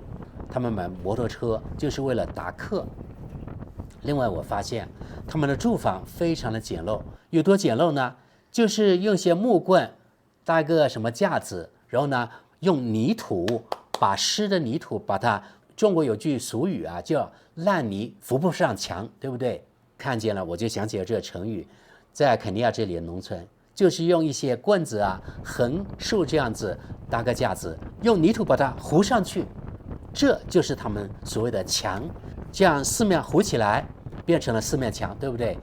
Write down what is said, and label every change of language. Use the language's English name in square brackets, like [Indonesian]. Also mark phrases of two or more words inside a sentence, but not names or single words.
[Chinese] 他们买摩托車就是为了打客。另外我发现他们的住房非常的簡陋，有多簡陋呢？就是用些木棍搭個什麼架子，然後呢用泥土把濕的泥土把它，中國有句俗語啊，叫爛泥扶不上牆，對不對？看見了我就想起了這個成語，在肯尼亞這裡的農村就是用一些棍子啊橫豎這樣子搭個架子，用泥土把它糊上去，這就是他們所謂的牆，這樣四面糊起來變成了4面牆，對不對？